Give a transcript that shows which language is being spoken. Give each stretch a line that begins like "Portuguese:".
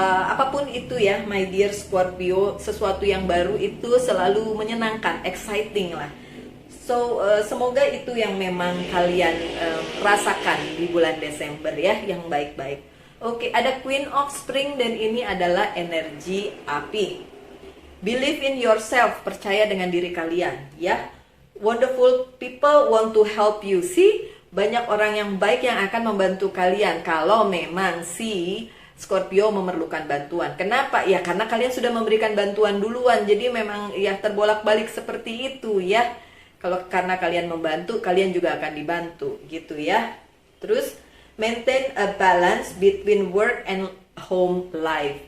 Indonesian: Apapun itu ya,
English: my dear Scorpio,
Indonesian: sesuatu yang baru itu selalu menyenangkan, exciting lah. So, semoga itu yang memang kalian rasakan di bulan Desember ya, yang baik-baik. Oke, ada Queen of Spring dan ini adalah energi api.
English: Believe in yourself,
Indonesian: percaya dengan diri kalian ya.
English: Wonderful people want to help you.
Indonesian: See, banyak orang yang baik yang akan membantu kalian kalau memang si Scorpio memerlukan bantuan. Kenapa? Ya karena kalian sudah memberikan bantuan duluan. Jadi memang ya terbolak-balik seperti itu ya. Kalau karena kalian membantu, kalian juga akan dibantu gitu ya.
English: Terus maintain a balance between work and home life.